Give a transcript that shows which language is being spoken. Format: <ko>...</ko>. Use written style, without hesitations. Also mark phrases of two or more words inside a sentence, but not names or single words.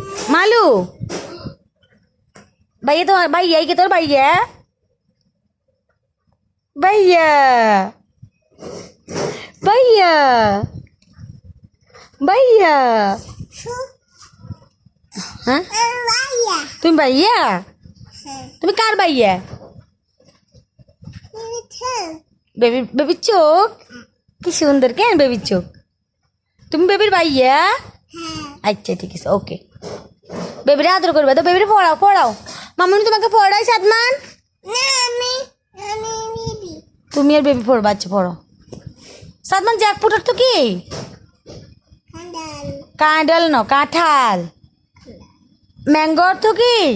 <hi>मालू भैया तो भैया ही तो भैया भैया भैया भैया हाँ तुम भैया</hi> <bn>তুমি কার ভাইয়া বেবি বেবি চোখ কি সুন্দর কেন বেবি চোখ তুমি বেবির ভাইয়া আচ্ছা ঠিক আছে ওকে বেবির আদর করবে তো বেবির পড়াও পড়াও মামুনি তোমাকে পড়াই সাদমান তুমি আর বেবি পড়বা আচ্ছা পড়ো সাদমান জ্যাকফ্রুট তো কি কাঁঠাল ন কাঁঠাল ম্যাঙ্গো অর্থ কি</bn>